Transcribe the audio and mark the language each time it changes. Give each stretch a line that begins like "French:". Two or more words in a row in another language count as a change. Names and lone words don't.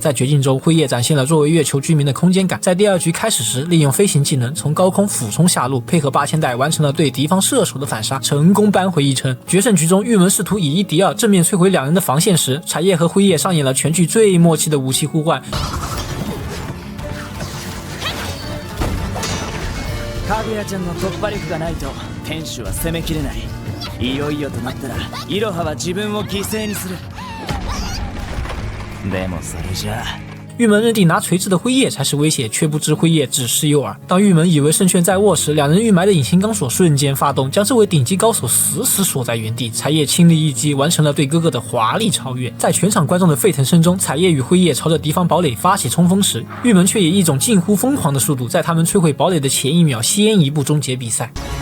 Chinese: 在绝境中，辉夜展现了作为月球居民的空间感，在第2局开始时，利用飞行技能从高空俯冲下路，配合8000代完成了对敌方射手的反杀，成功扳回一城。决胜局中，玉门试图以1敌2正面摧毁两人的防线时，彩叶和辉夜上演了全剧最默契的武器互换。
Japanese: かぐやちゃんの突破力がないと天守は攻めきれない。いよいよとなったらイロハは自分を犠牲にする。でもそれじゃあ
Chinese: 玉门认定拿锤子的辉夜才是威胁，却不知辉夜只是诱饵。当玉门以为胜券在握时，两人预埋的隐形钢索瞬间发动，将这位顶级高手死死锁在原地。彩叶亲力一击，完成了对哥哥的华丽超越。在全场观众的沸腾声中，彩叶与辉夜朝着敌方堡垒发起冲锋时，玉门却以一种近乎疯狂的速度，在他们摧毁堡垒的前1秒先一步终结比赛。